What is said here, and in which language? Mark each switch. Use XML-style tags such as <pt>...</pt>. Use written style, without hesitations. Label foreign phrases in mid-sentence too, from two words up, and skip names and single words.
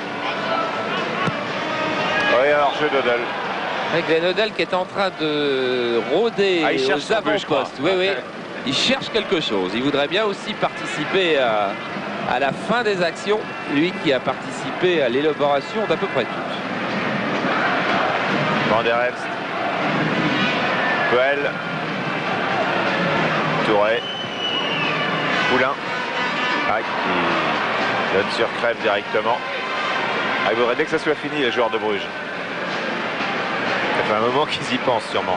<fr>Oui, alors jeu d'Hoddle. Glenn Hoddle qui est en train de rôder aux avant-postes. Oui. Il cherche quelque chose. Il voudrait bien aussi participer à la fin des actions. Lui qui a participé à l'élaboration d'à peu près toutes. Van der Elst. Puel. Touré. Poulain. Qui donne sur Crève directement. Il faudrait dès que ça soit fini, les joueurs de Bruges. Ça fait un moment qu'ils y pensent sûrement.</fr>